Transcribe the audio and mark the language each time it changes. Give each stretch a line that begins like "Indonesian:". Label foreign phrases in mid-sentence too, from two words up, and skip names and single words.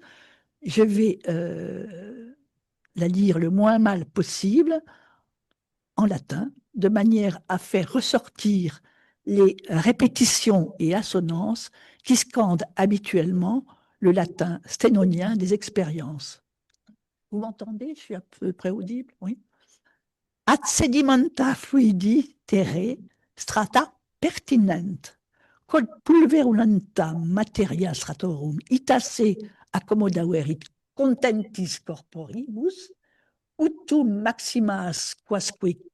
French: Je vais la lire le moins mal possible en latin, de manière à faire ressortir les répétitions et assonances qui scandent habituellement le latin sténonien des expériences. Vous m'entendez? Je suis à peu près audible, oui.
Latin: Ad sedimenta fluidi terre strata pertinent, quod pulverulenta materia stratorum itasse accommodaverit contentis corporibus, utum maximas quasque